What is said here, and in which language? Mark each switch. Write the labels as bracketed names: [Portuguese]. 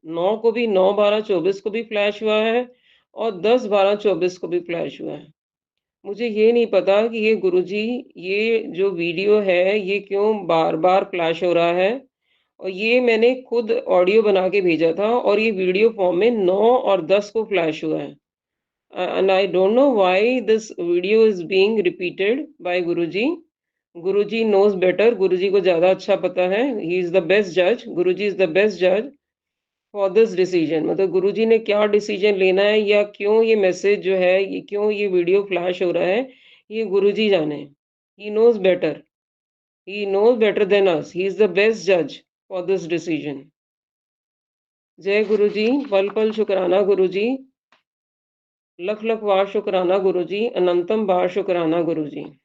[Hindi] 9 को भी, 9/12/24 को भी फ्लैश हुआ है और 10/12/24 को भी फ्लैश हुआ है। मुझे ये नहीं पता कि ये गुरुजी, ये जो वीडियो है, ये क्यों बार-बार फ्लैश हो रहा है। और ये मैंने खुद ऑडियो बना के भेजा था और ये वीडियो फॉर्म में 9 और 10 को फ्लैश हुआ है। [English] And I don't know why this video is being repeated by Guruji. Guruji knows better. [Hindi] Guruji को ज़्यादा अच्छा पता है. [English] He is the best judge. Guruji is the best judge for this decision. [Hindi] मतलब गुरुजी ने क्या डिसीजन लेना है या क्यों ये मैसेज जो है, ये क्यों ये वीडियो फ्लैश हो रहा है, ये गुरुजी जाने. [English] He knows better. He knows better than us. He is the best judge for this decision. [Hindi] जय गुरुजी, पल पल शुक्राना गुरुजी, लख लख बार शुक्राना गुरुजी, अनंतम बार शुक्राना गुरुजी।